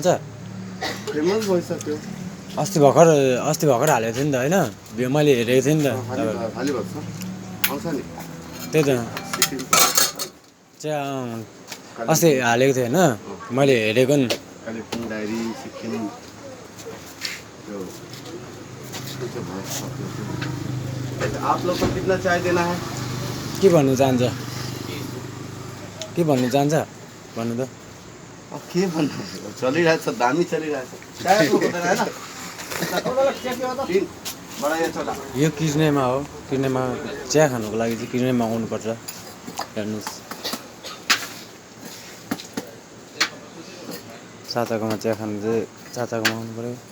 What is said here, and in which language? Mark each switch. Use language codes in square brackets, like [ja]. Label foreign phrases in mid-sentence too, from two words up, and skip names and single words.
[ne] फेमस भइसक्यो। अस्ति भर्खर हालेको थियो नि त होइन, मैले हेरेको थिएँ नि त। खाली भएको छ, आउँछ नि। त्यही त चिया अस्ति हालेको थियो होइन, मैले हेरेको नि। [hi] कालिम्पोङ डायरी सिक्किम आप लोग को कितना चाय देना है? [ne] के भन्नु चाहन्छ, के भन्नु चाहन्छ भन्नु त। अब के भन्नु, चलिरहेछ, दामी चलिरहेछ। चाय आपको हुँदैन हैन? [hi] बडा या छोटा? [ne] यो किर्नेमा हो, किर्नेमा चिया खानुको लागि चाहिँ किर्नेमा आउनुपर्छ। हेर्नुहोस् चाचाकोमा चिया खानु चाहिँ चाचाकोमा आउनु पऱ्यो।